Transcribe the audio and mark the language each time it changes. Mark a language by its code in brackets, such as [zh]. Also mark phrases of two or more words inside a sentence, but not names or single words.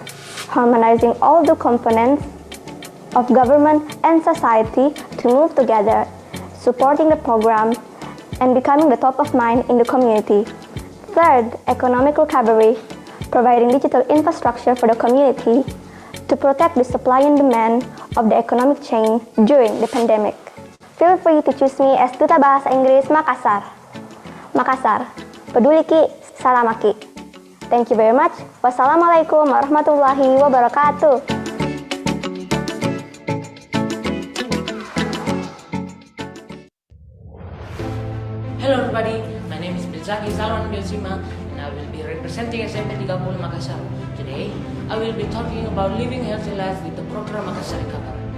[en] Harmonizing all the components of government and society to move together, supporting the program and becoming the top of mind in the community. Third, economic recovery, providing digital infrastructure for the community to protect the supply and demand of the economic chain during the pandemic. Feel free to choose me as [id] Duta Bahasa Inggris [en] Makassar. [id] Makassar, peduli ki, salamat ki. [en] Thank you very much. [ar] والسلام عليكم ورحمة الله وبركاته. [en] Hello everybody, my name is Zaki Salman Biosima and I will be representing SMP 30 Makassar. Today, I will be talking about living healthy life with the program Makassar Recover.